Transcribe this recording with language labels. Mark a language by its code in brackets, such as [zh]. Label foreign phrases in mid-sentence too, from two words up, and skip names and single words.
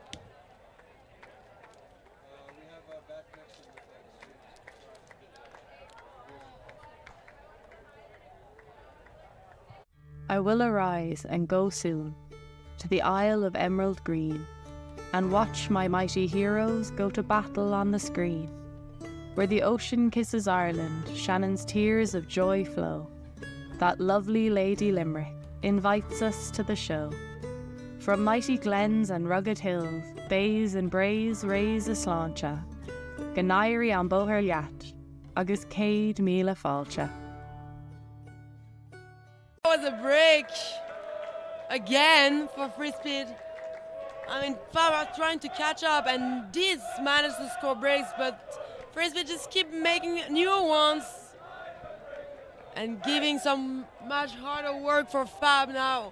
[en] I will arise and go soon to the Isle of Emerald Green and watch my mighty heroes go to battle on the screen. Where the ocean kisses Ireland, Shannon's tears of joy flow. That lovely Lady Limerick invites us to the show. From mighty glens and rugged hills, bays and braes raise a sláinte. [ga] Ganairi an bóthar leat, agus céad míle fáilte. [en] That was a break again for Freespeed. I mean, Fowler trying to catch up and did manage to score breaks, but Frisbee just keep making new ones and giving some much harder work for FAB now.